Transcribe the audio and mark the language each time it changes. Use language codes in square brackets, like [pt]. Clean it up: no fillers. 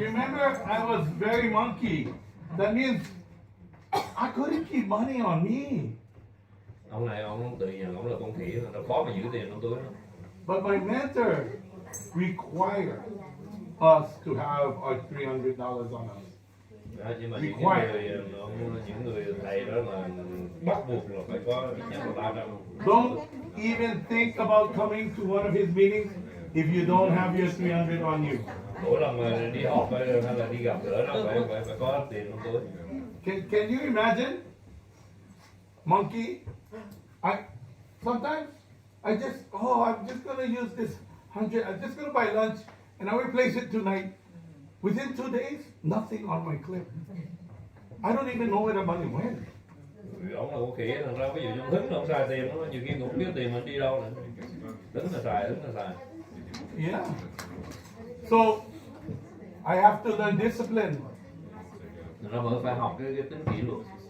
[en] Remember, I was very monkey. That means I couldn't keep money on me. [vi] Ông này ông tự nhận ông là con khỉ, nó khó mà giữ tiền trong túi nó. [en] But my mentor required us to have our $300 on us. [vi] Đó, nhưng mà những người thầy đó là bắt buộc là phải có ít nhất là 300. [en] Don't even think about coming to one of his meetings if you don't have your 300 on you. [vi] Mỗi lần mà đi họp hay là đi gặp gỡ nó phải có tiền trong túi. [en] Can you imagine? Monkey, sometimes I just, I'm just gonna use this 100, I'm just gonna buy lunch and I will place it tonight. Within 2 days, nothing on my clip. I don't even know where the money went. [vi] Ông là con khỉ, thành ra ví dụ trong thức nó không xài tiền, nó nhiều khi cũng biết tiền mình đi đâu nữa. Đứng là xài. [en] Yeah. So, I have to learn discipline. [vi] Nó vẫn phải học cái tính kỷ luật.